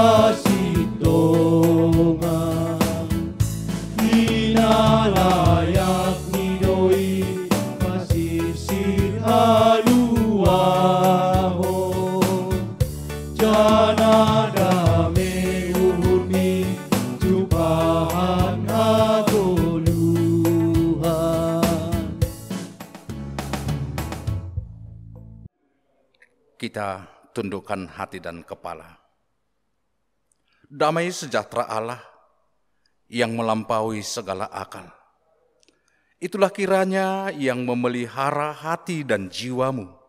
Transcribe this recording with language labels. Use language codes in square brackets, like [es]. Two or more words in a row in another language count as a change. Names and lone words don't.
[bts] hasitongan inalayak nidoi pasisir halu jana dame uhurni jupahan agoluhan. [id] Kita tundukkan hati dan kepala. Damai sejahtera Allah yang melampaui segala akal. Itulah kiranya yang memelihara hati dan jiwamu.